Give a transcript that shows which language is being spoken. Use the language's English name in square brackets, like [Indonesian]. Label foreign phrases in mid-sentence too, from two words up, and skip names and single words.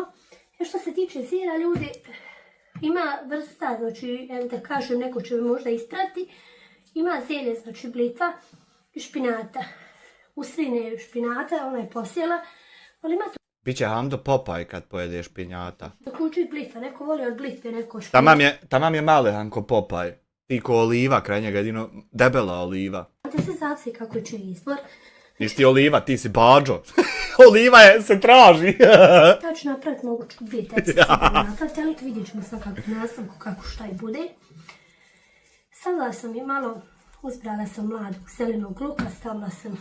[Bosnian] Što se tiče zelja, ljudi, ima vrsta, znači, evo da kažem, neko će me možda isprati, ima zelje, znači blitva i špinata. Usrine špinata, ona je posjela, ali ima to Biće Hamdo Popaj kad pojede špinjata. također i blitva, neko voli od blitve, neko špinata. Tamam je malehan ko Popaj. Ti ko oliva, kraj njega jedino debela oliva. Znate se zavisi kako će izbor. Nisi ti oliva, ti si bađo. Oliva se traži. Ja ću napraviti moguću dvije tepsi napraviti, ali vidjet ćemo sad kako nastavku, kako šta i bude. Stavila sam i malo, uzbrala sam mladog zelenog luka, stavila sam.